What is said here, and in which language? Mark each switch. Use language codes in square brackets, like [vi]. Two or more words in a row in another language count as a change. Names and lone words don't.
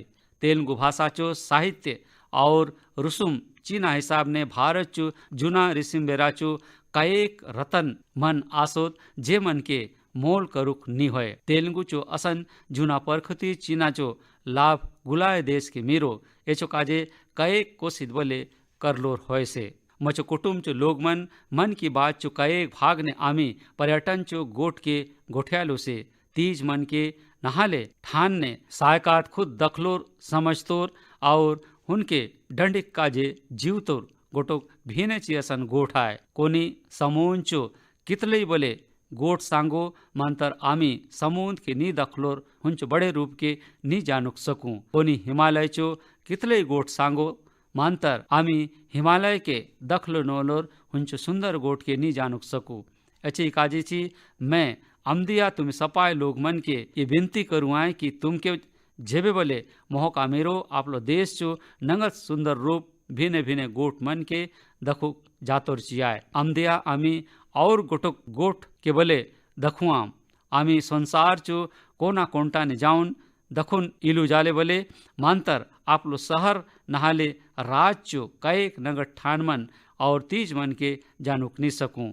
[hlb] तेलुगु भाषा चो साहित्य और रुसुम चीना हिसाब ने भारत चो जूना रिसिम्बेरा चो कएक रतन मन आसोत जे मन के मोल करुक नी होए। तेलुगु चो असन जूना परखती चीना चो लाभ गुलाय देश के मीरो एचो काजे कएक कोशिश बोले करलोर होए से। मचो कुटुम चो लोग मन की बात चो कएक भाग ने आमी पर्यटन चो गोट के गोठियालो से। तीज मन के नहाले ठान ने सायकात खुद दखलोर समझतोर और उनके डंडिक काजे जीवतोर गोटोक भीने चियसन गोठाए। कोनी समूंचो कितले बोले गोट सांगो मंतर आमी समुद्र के नी दखलोर हुंच बड़े रूप के नी जानुक सकूं। कोनी हिमालय चो कितले गोट सांगो मंतर आमी हिमालय के दखलो नोलोर हुंच सुंदर गोट के नी जानुक सकूं। अच्छी काजी ची मैं अमदिया तुम सपाय लोग मन के ये विनती करूँ आए कि तुम के जेबे बोले मोहका मेरो आपलो देश चो नंगत सुंदर रूप भिने भिने गोट मन के दखु जातोर चियाए। अमदिया आमी और गोटोक गोट के बोले दखुआम आमी संसार चो कोना कोंटा ने जाउन दखुन इलू जाले बोले मांतर आपलो शहर नहाले राज चो कएक नगट ठान मन और तीज मन के जानुक नी सकूं।